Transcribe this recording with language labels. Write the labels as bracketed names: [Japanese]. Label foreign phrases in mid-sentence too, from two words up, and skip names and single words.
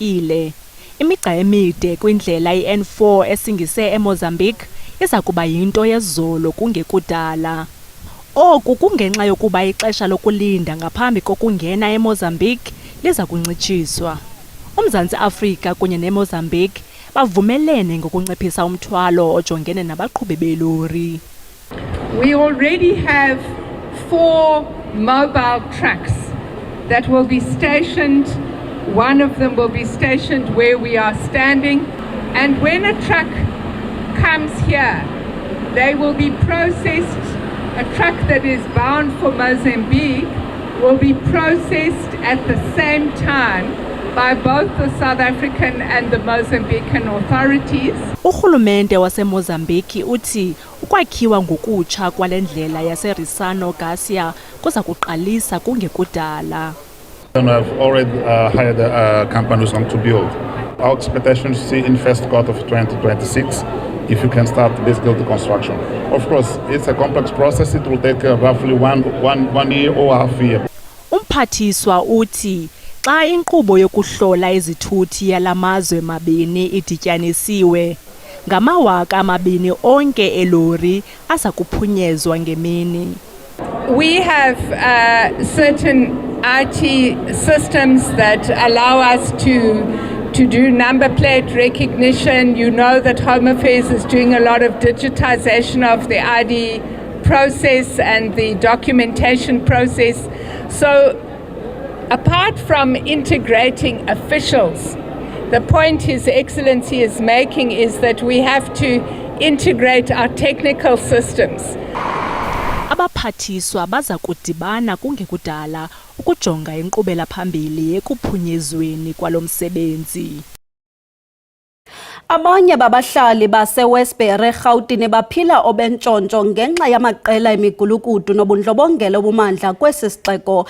[Xhosa] Imigca emide kwindlela iN4 esingise eMozambique iza kuba yinto yezolo kungekudala. Oku kungenxa yokuba ixesha lokulinda ngaphambi kokungena eMozambique liza kuncitshiswa. UMzantsi Afrika kunye neMozambique bavumelene ngokunciphisa umthwalo ojongene nabaqhubi belori. [English] We already have 4 mobile trucks that will be stationed. One of them will be stationed where we are standing. And when a truck comes here, they will be processed. A truck that is bound for Mozambique will be processed at the same time by both the South African and the Mozambican authorities. [Xhosa] Urhulumente waseMozambique uthi ukwakhiwa ngokutsha kwale ndlela yaseRissano Garcia kuza kuqalisa kungekudala. [English] And I've already hired a company who's going to build. Our expectation is to see in first quarter of 2026 if you can start basically the construction. Of course, it's a complex process. It will take roughly one year or half a year. [Xhosa] Umphathiswa uthi xa inkqubo yokuhlola izithuthi yalamazwe mabini idityanisiwe ngama-2,000 onke elori aza kuphunyezwa ngemini. [English] We have certain IT systems that allow us to do number plate recognition. You know that Home Affairs is doing a lot of digitization of the ID process and the documentation process. So apart from integrating officials, the point His Excellency is making is that we have to integrate our technical systems. [Xhosa] Abaphathiswa baza kudibana kungekudala ukujonga inkqubela phambili ekuphunyezweni kwalo msebenzi. Abanye babahlali base-Westbury eRhawutini baphila obentshontsho ngenxa yamaqela emigulukudu nobundlobongela obumandla kwesi sixeko.